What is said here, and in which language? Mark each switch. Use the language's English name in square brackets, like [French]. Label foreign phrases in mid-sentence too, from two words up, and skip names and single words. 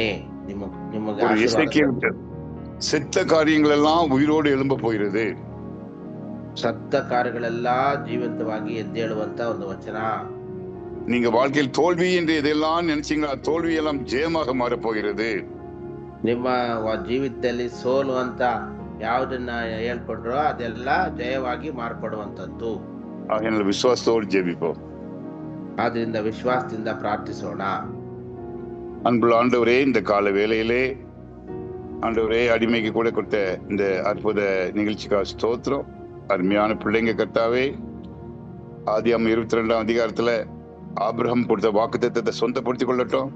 [Kannada] ನಿಮಗೆ [Tamil] செத்த காரியங்கள் எல்லாம் உயிரோடு எழும்ப போகிறது. [Kannada] ಸತ್ತ ಕಾರ್ಯಗಳೆಲ್ಲ ಜೀವಂತವಾಗಿ ಎದ್ದೇಳುವಂತ ಒಂದು ವಚನ. [Tamil] நீங்க வாழ்க்கையில் தோல்வி என்று எதெல்லாம் நினைச்சீங்களோ தோல்வி எல்லாம் ஜெயமாக மாறப் போகிறது. [Kannada] ನಿಮ್ಮ ಜೀವಿತದಲ್ಲಿ ಸೋಲು ಅಂತ ಯಾವುದನ್ನ ಹೇಳ್ಕೊಂಡ್ರೋ ಅದೆಲ್ಲ ಜಯವಾಗಿ ಮಾರ್ಪಡುವಂತದ್ದು. [Tamil] ஆகையால் விசுவாசத்தோடு ஜெபிப்போம். [Kannada] ಆದ್ರಿಂದ ವಿಶ್ವಾಸದಿಂದ ಪ್ರಾರ್ಥಿಸೋಣ. [Tamil] அன்புள்ள ஆண்டவரே, இந்த கால வேளையிலே ஆண்டவரே, அடிமைக்கு கூட கொடுத்த இந்த அற்புத நிகழ்ச்சிக்காக ஸ்தோத்திரம். அருமையான பிள்ளைங்க கர்த்தாவே, ஆதியாகமம் 22ஆம் அதிகாரத்துல ஆபிரகாம் கொடுத்த வாக்குத்தத்தத்தை சொந்தப்படுத்திக் கொள்ளட்டும்.